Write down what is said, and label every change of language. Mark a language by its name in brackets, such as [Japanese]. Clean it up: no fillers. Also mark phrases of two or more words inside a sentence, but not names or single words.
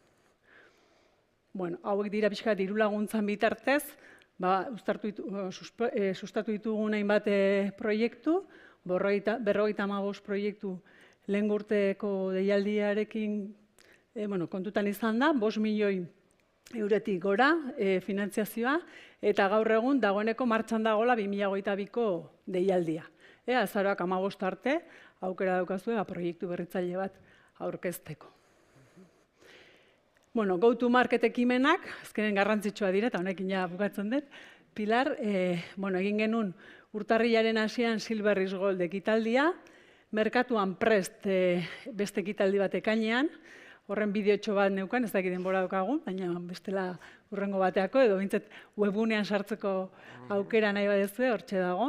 [Basque] Hauek dira pixka diru laguntzan bitartez, sustatu ditugun hainbat proiektu, 55 proiektu lehen urteko deialdiarekin kontutan izan da, 5 milioi euretik gora finantziazioa, eta gaur egun dagoeneko martxan dagoela 2022ko deialdia. Azaroak 15 arte, aukera daukazue proiektu berritzaile bat aurkezteko. Go-to-market ekimenak, azkenen garrantzitsua dira, eta honekin ja bukatzen dut, Pilar, egin genuen urtarrilaren hasian Silver is Gold ekitaldia, merkatuan prest beste ekitaldi bat ekainean, horren bideotxo bat neukan, ez dakit denbora daukagun, baina bestela hurrengo bateako, edo bintzat webgunean sartzeko aukera nahi badezue, hortxe dago.